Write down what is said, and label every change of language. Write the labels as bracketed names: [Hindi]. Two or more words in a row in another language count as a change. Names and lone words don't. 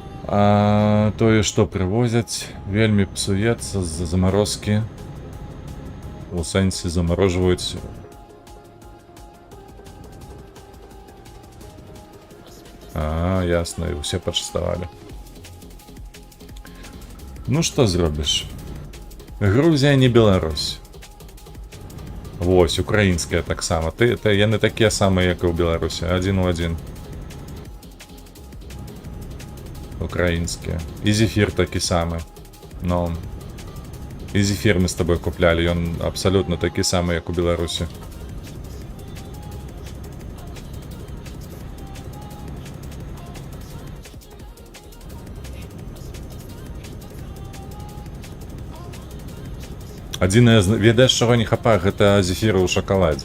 [Belarusian] А тое, што прывозяць, вельмі псуецца з-за замарозкі. [Ukrainian] У сенсі заморожують. А, ясно, і усе почастовали. Ну що зробиш? Грузія не Білорусь. Ось, українське так само. Я не таке саме, як і у Білорусі. Один в один. Українське. І зефір такий самий. Ну. І зефір ми з тобою купляли. Він абсолютно такий самий, як у Білорусі. [Belarusian] Адзінае, ведаеш, чаго не хапае, гэта зефіры ў шакаладзе.